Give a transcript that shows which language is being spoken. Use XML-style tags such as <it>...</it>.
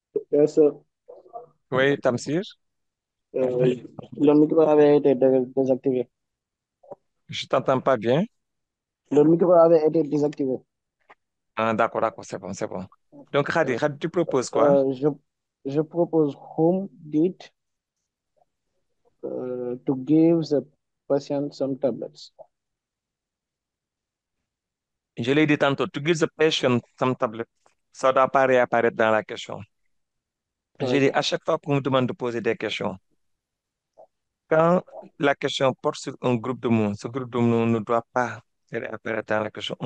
<en>Yes, sir.</en> <fr>Oui, Tamsir. Le micro avait été désactivé. Je t'entends pas bien. Le micro avait été désactivé. Ah, d'accord, c'est bon, c'est bon. Donc, Khadi, tu proposes quoi? Je, je propose</fr> <en>whom did to give the patient some tablets.</en> <fr>Je l'ai dit tantôt,</fr> <en>to give the patient some tablet.</en> <fr>Ça doit pas réapparaître dans la question. J'ai dit, Ok. à chaque fois qu'on me demande de poser des questions, quand la question porte sur un groupe de mots, ce groupe de mots ne doit pas réapparaître dans la question.</fr>